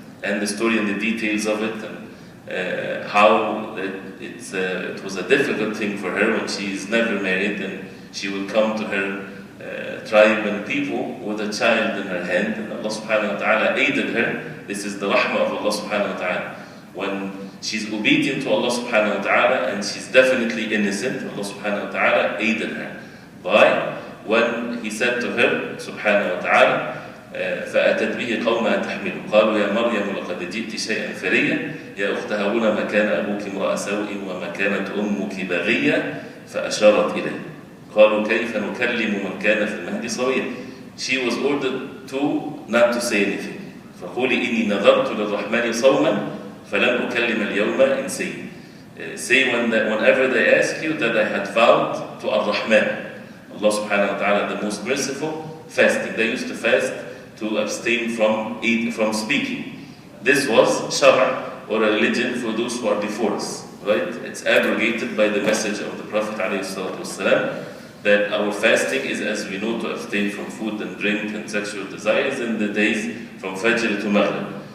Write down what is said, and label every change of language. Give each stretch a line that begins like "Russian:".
English: And the story and the details of it, and how it was a difficult thing for her when she is never married, and she will come to her tribe and people with a child in her hand, and Allah subhanahu wa ta'ala aided her. This is the rahmah of Allah subhanahu wa ta'ala. When she's obedient to Allah subhanahu wa ta'ala and she's definitely innocent, Allah subhanahu wa ta'ala aided her by when He said to her subhanahu wa ta'ala,
Arabic: فأتت به قومها تحمله قالوا يا مريم لقد جئت شيئا فريا يا أخت هارون ما كان أبوك امرأ سوء وما كانت أمك بغيا فأشارت إليه قالوا كيف نكلم من كان في المهد صبيا.
English: She was ordered to not to say anything.
Arabic: فقولي إني نذرت للرحمن صوما فلن أكلم اليوم إنسيا.
English: Say whenever they ask you that I had vowed to Ar-Rahman, Allah subhanahu wa ta'ala, the most merciful, fasting. They used to fast to abstain from speaking. This was shara, or a religion for those who are before us, right? It's abrogated by the message of the Prophet ﷺ, that our fasting is, as we know, to abstain from food and drink and sexual desires in the days from Fajr to Maghrib.